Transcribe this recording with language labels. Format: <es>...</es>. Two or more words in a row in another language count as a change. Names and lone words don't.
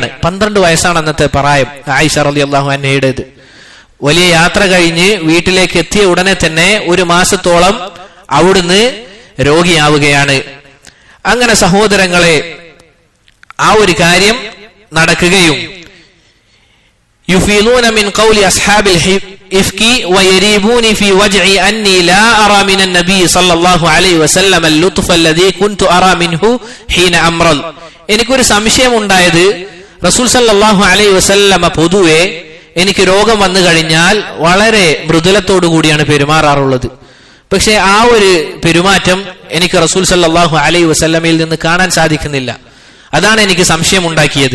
<ml>12 വയസ്സാണ് അന്നത്തെ പ്രായം ആയിഷ</ml> <ar>رضي الله عنها.</ar> <ml>വലിയ യാത്ര കഴിഞ്ഞ് വീട്ടിലേക്ക് എത്തിയ ഉടനെ തന്നെ 1 മാസത്തോളം അവിടുന്ന് രോഗിയാവുകയാണ്. അങ്ങനെ സഹോദരങ്ങളെ, ആ ഒരു കാര്യം നടക്കുകയും</ml> <ar>يفيضون من قول أصحاب الإفك ويريبون في وجعي أني لا أرى من النبي صلى الله عليه وسلم اللطف الذي كنت أرى منه حين أمرض.</ar> <ml>എനിക്കൊരു സംശയം ഉണ്ടായത്, റസൂൽ</ml> <ar>صلى الله عليه وسلم</ar> <ml>പൊതുവെ എനിക്ക് രോഗം വന്നു കഴിഞ്ഞാൽ വളരെ മൃദുലത്തോടു കൂടിയാണ് പെരുമാറാറുള്ളത്. പക്ഷെ ആ ഒരു പെരുമാറ്റം എനിക്ക് റസൂൽ</ml> <ar>صلى الله عليه وسلم</ar> <ml>നിന്ന് കാണാൻ സാധിക്കുന്നില്ല. അതാണ് എനിക്ക് സംശയം ഉണ്ടാക്കിയത്.</ml>